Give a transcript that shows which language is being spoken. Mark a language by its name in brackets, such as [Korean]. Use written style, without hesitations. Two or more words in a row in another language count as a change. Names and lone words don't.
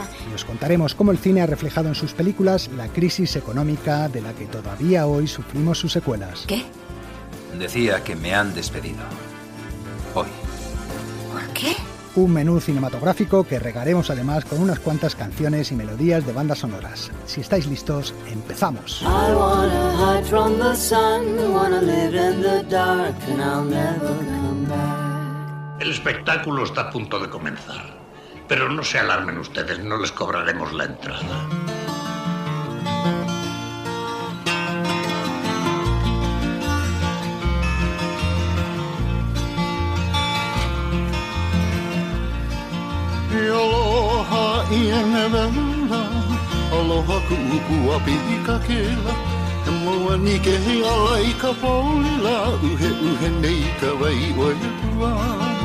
[Spanish] Y os contaremos cómo el cine ha reflejado en sus películas la crisis económica de la que todavía hoy sufrimos sus secuelas. ¿Qué? Decía que me han despedido. Hoy. ¿Por qué? Un menú cinematográfico que regaremos además con unas cuantas canciones y melodías de bandas sonoras. Si estáis listos, empezamos. [English] I wanna hide from the sun, I wanna live in the dark, and I'll never come back. [Spanish] El espectáculo está a punto de comenzar. Pero no se alarmen ustedes, no les cobraremos la entrada. [Hawaiian] Aloha ienevela, aloha ku'upua pikakela, e mua ni ke alai ka paulila, uhe nei ka wai oia.